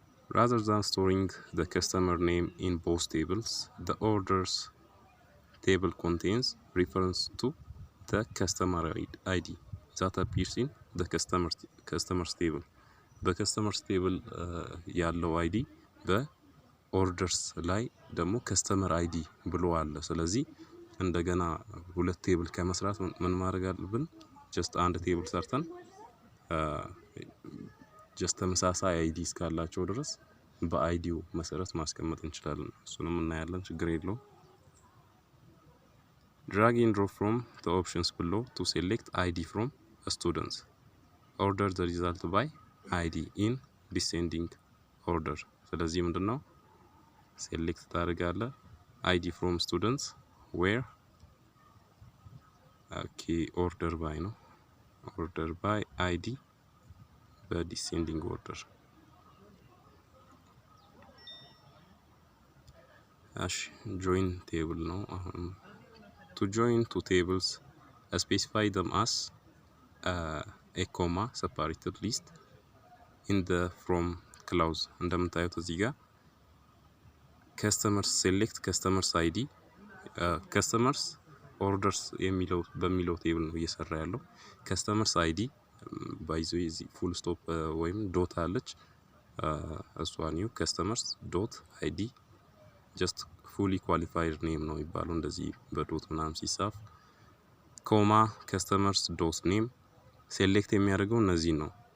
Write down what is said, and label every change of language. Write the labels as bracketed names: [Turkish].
[English] Rather than storing the customer name in both tables, the orders table contains reference to the customer ID that appears in the customers table. [Amharic] በከስተመርስ ቴብል ያለው አይዲ በኦርደርስ ላይ ደግሞ ከስተመር አይዲ ብሎ አለ። ስለዚህ እንደገና ሁለት ቴብል ከመስራት ምን ማድረግ አለብን? ጀስት አንድ ቴብል ሰርተን ጀስት ተመሳሳይ አይዲ እስካላቸው ድረስ በአይዲው መሰረት ማስቀመጥ እንችላለን። እሱንም እናያለን፣ ችግር የለውም። [English] drag and drop from the options below to select ID from students. Order the result by ID in descending order. [Amharic] ስለዚህ ምንድነው ሴሌክት ታደርጋለህ [English] ID from students where order by ነው order by ID [Amharic] በዲሴንዲንግ ኦርደር። እሺ [English] join table ነው አሁን to join two tables, specify them as a comma separated list in the from clause. [Amharic] እንደምታዩት እዚህ ጋር [English] customers select customers ID customers orders [Amharic] በሚለው ቴብል ነው እየሰራ ያለው። customers ID ባይዞ እዚህ ፉል ስቶፕ ወይም ዶት አለች እሷ ኒው customers ዶት ID just fully qualified name ነው የሚባለው እንደዚህ በዶት ምናምን ሲጻፍ። ኮማ customers ዶት ኔም ሴሌክት የሚያደርገው እነዚህ ነው።